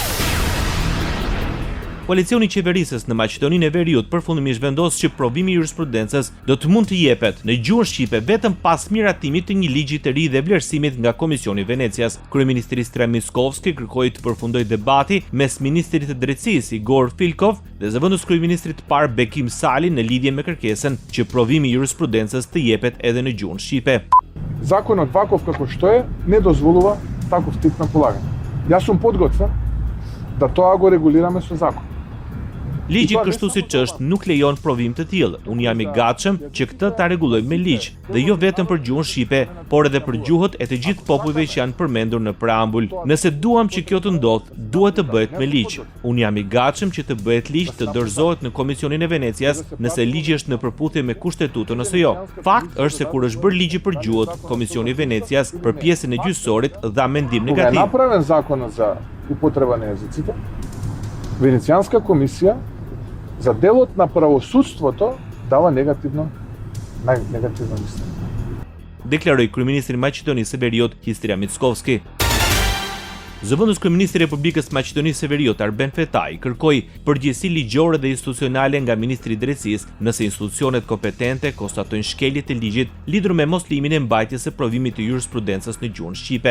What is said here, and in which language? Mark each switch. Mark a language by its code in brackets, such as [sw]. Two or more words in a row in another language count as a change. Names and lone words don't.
[sq] Koalicioni i qeverisës në Maqedoninë e Veriut përfundimisht vendos që provimi i jurisprudencës do të mund të jepet në gjuhën shqipe vetëm pas miratimit të një ligji të ri dhe vlerësimit nga Komisioni i Venecias. Kryeministri Istrem Mickovski kërkoi të përfundojë debati mes ministrit të drejtësisë Igor Filkov dhe zëvendës kryeministrit të parë Bekim Sali në lidhje me kërkesën që provimi i jurisprudencës të jepet edhe në gjuhën shqipe. [mk] Законот ваков како што е не дозволува таков тип на полагање. Јас сум подготвен да тоа го регулираме со закон. [sq] Ligji kështu siç është nuk lejon provim të tillë. Unë jam i gatshëm që këtë ta rregullojmë me ligj, dhe jo vetëm për gjuhën shqipe, por edhe për gjuhët e të gjithë popujve që janë përmendur në preambull. Nëse duam që kjo të ndodhë, duhet të bëhet me ligj. Unë jam i gatshëm që të bëhet ligj të dorëzohet në Komisionin e Venecias, nëse ligji është në përputhje me kushtetutën ose jo. Fakt është se kur është bërë ligji për gjuhët, Komisioni i Venecias për pjesën e gjyqësorit dha mendim negativ. [mk] Кога е направен законот за употреба на езиците, Венецијанска комисија за делот на правосудството дава негативно мислење. [sq] Deklaroi kryeministri i Maqedonisë së Veriut Histria Mickovski. Zëvendës kryeministri i Republikës Maqedonisë së Veriut Arben Fetaj kërkoi përgjegjësi ligjore dhe institucionale nga ministri i drejtësisë nëse institucionet kompetente konstatojnë shkelje të ligjit lidhur me moslimin e mbajtjes së provimit të jurisprudencës në gjuhën shqipe.